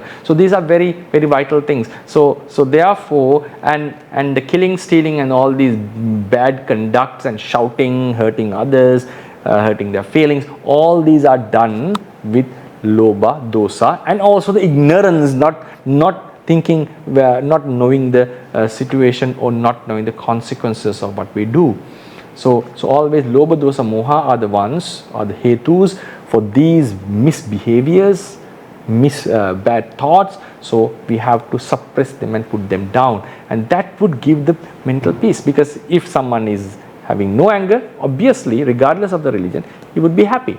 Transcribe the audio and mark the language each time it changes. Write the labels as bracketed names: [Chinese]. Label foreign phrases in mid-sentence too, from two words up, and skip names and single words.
[English] So these are very, very vital things. So therefore, and the killing, stealing, and all these bad conducts and shouting, hurting others, hurting their feelings, all these are done with [Pali] lobha, dosa, [English] and also the ignorance, not thinking, not knowing the situation, or not knowing the consequences of what we do. So always [Pali] lobha, dosa, moha [English] are the ones, are the hetus for these misbehaviors, bad thoughts. So we have to suppress them and put them down, and that would give the mental peace. Because if someone is having no anger, obviously, regardless of the religion, he would be happy.